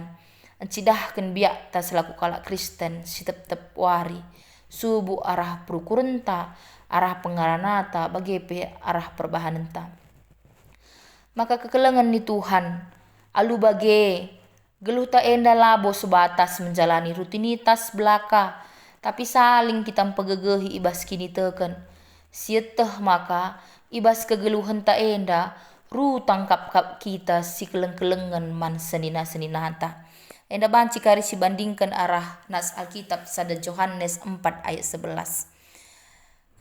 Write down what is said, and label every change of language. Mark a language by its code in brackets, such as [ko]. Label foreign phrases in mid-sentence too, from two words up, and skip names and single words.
[btx] Encidahkan biak ta selaku kala Kristen si tep wari. Subuh arah perukurenta, arah pengaranata bagai pe arah perbahanenta. Maka kekelengan ni Tuhan, alu bage geluh ta enda labo [id] sebatas menjalani rutinitas belaka, tapi saling [btx] kita pegegehi ibas kini teken. Sieteh maka ibas kegeluhan ta enda ru tangkap kap kita si keleng-kelengan man senina-seninata. Enda banci kari si bandingkan arah nas Alkitab sada Yohanes 4 ayat 11.